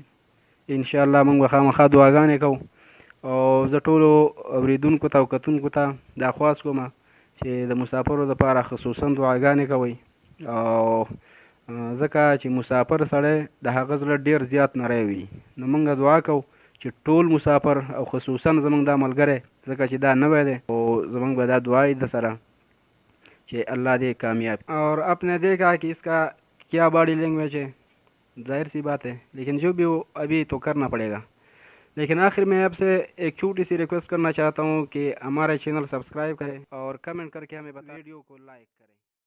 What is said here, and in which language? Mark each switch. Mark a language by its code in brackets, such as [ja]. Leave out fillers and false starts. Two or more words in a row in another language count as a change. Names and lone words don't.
[ps] انشاءالله موږ به خامخا دعاګانې کوو. او زه ټولو اورېدونکو ته او کتونکو ته دا خواست کوم چې د مسافرو دپاره خصوصا دعاګانې کوئ، او ځکه چې مسافر سړی د هغه زړه ډېر زیات نری وي. نو موږ دعا کوو چې ټول مسافر او خصوصا زموږ دا ملګری، ځکه چې دا نوی دی، او زموږ به دا دعا د سره کہ اللہ دے کامیاب. [ur] اور اپنے دیکھا کہ اس کا کیا [en] body language [ur] ہے، ظاہر سی بات ہے، لیکن جو بھی ہو ابھی تو کرنا پڑے گا. لیکن آخر میں آپ سے ایک چھوٹی سی ریکویسٹ کرنا چاہتا ہوں کہ ہمارے [en] channel subscribe [ur] کریں اور کمنٹ کر کے ہمیں بتائیں، ویڈیو کو لائک کریں.